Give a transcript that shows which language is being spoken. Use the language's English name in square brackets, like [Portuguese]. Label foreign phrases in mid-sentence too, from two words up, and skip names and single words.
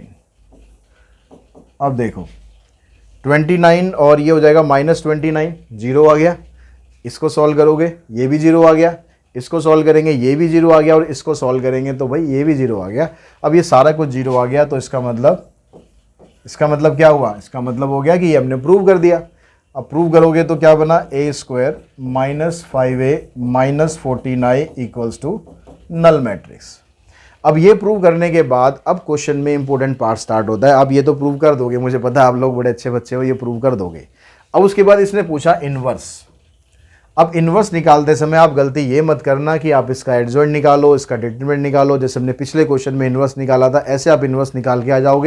[Hindi] अब देखो 29 और ये हो जाएगा -29, 0 आ गया। इसको सॉल्व करोगे ये भी 0 आ गया, इसको सॉल्व करेंगे ये भी 0 आ गया, और इसको सॉल्व करेंगे तो भाई ये भी 0 आ गया। अब ये सारा कुछ 0 आ गया, तो इसका मतलब क्या हुआ, इसका मतलब हो गया कि ये हमने प्रूव कर दिया। अब प्रूव करोगे तो क्या बना, a² -5a -14i = [English] null matrix. [Hindi] अब ये प्रूव करने के बाद अब क्वेश्चन में इंपॉर्टेंट पार्ट स्टार्ट होता है। अब ये तो प्रूव कर दोगे, मुझे पता है आप लोग बड़े अच्छे बच्चे हो, ये प्रूव कर दोगे। अब उसके बाद इसने पूछा इन्वर्स। अब इन्वर्स निकालते समय आप गलती ये मत करना कि आप इसका एडजॉइंट निकालो, इसका डिटरमिनेंट निकालो, जैसे हमने पिछले क्वेश्चन में इन्वर्स निकाला था, ऐसे आप इन्वर्स निकाल के आ जाओगे।